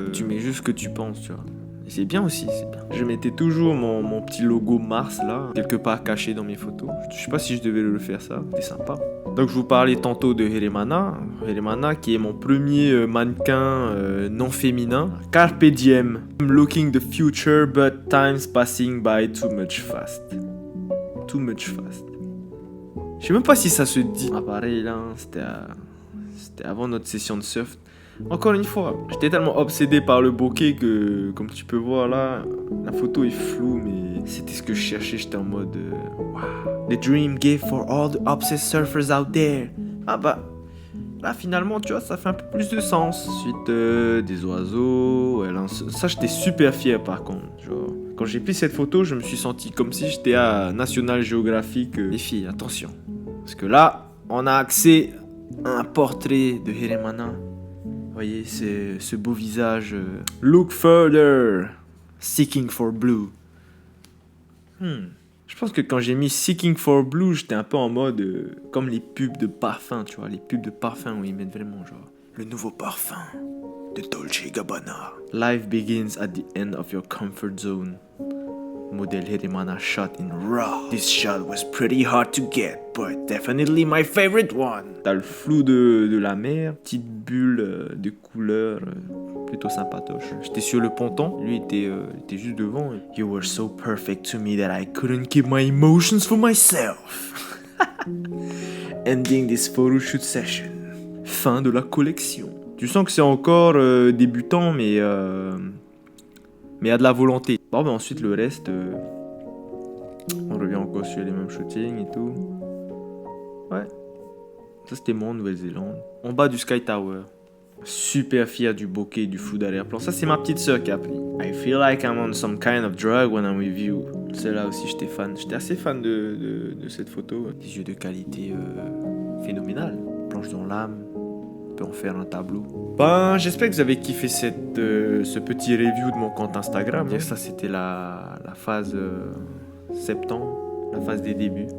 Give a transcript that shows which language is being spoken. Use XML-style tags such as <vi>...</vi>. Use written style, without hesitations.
<fr>Tu mets juste ce que tu penses, tu vois. Et c'est bien aussi, c'est bien. Je mettais toujours mon petit logo Mars là, quelque part caché dans mes photos. Je sais pas si je devais le faire ça, c'était sympa. Donc je vous parlais tantôt de Heremana. Heremana qui est mon premier mannequin non féminin.</fr> <en>Carpe diem. I'm looking the future but time's passing by too much fast. too much fast.</en> <fr>Je sais même pas si ça se dit. Ah, pareil, là, c'était avant notre session de surf. Encore une fois, j'étais tellement obsédé par le bokeh que, comme tu peux voir là, la photo est floue, mais c'était ce que je cherchais. J'étais en mode wow.</fr> <en>The dream gift for all the obsessed surfers out there.</en> <fr>Ah bah, là finalement, tu vois, ça fait un peu plus de sens. Ensuite, des oiseaux. Ouais, là, ça, j'étais super fier par contre. Genre, quand j'ai pris cette photo, je me suis senti comme si j'étais à National Geographic. Les filles, attention. Parce que là, on a accès à un portrait de Heremana. Vous voyez, c'est ce beau visage.</fr> <en>Look further. Seeking for blue.</en> <fr>Je pense que quand j'ai mis Seeking for blue, j'étais un peu en mode comme les pubs de parfum, tu vois. Les pubs de parfum où ils mettent vraiment genre le nouveau parfum de Dolce & Gabbana.</fr> <en>Life begins at the end of your comfort zone. Modèle Heremana shot in RAW. This shot was pretty hard to get, but definitely my favorite one.</en> <fr>T'as le flou de la mer, petite bulle de couleur, plutôt sympatoche. J'étais sur le ponton, lui était juste devant.</fr> <en>You were so perfect to me that I couldn't keep my emotions for myself. Ending this photo shoot session.</en> <fr>Fin de la collection. Tu sens que c'est encore débutant, mais il y a de la volonté. Bon, ben ensuite, le reste, on revient encore sur les mêmes shootings et tout. Ouais. Ça, c'était moi en Nouvelle-Zélande. En bas du Sky Tower. Super fier du bokeh et du flou d'arrière-plan. Ça, c'est ma petite sœur qui a pris.</fr> <en>I feel like I'm on some kind of drug when I'm with you.</en> <fr>Celle-là aussi, j'étais fan. J'étais assez fan de cette photo. Des yeux de qualité phénoménale. Planche dans l'âme. On peut en faire un tableau. Ben, j'espère que vous avez kiffé ce petit review de mon compte Instagram. Ça, c'était la phase septembre, la phase des débuts.</fr>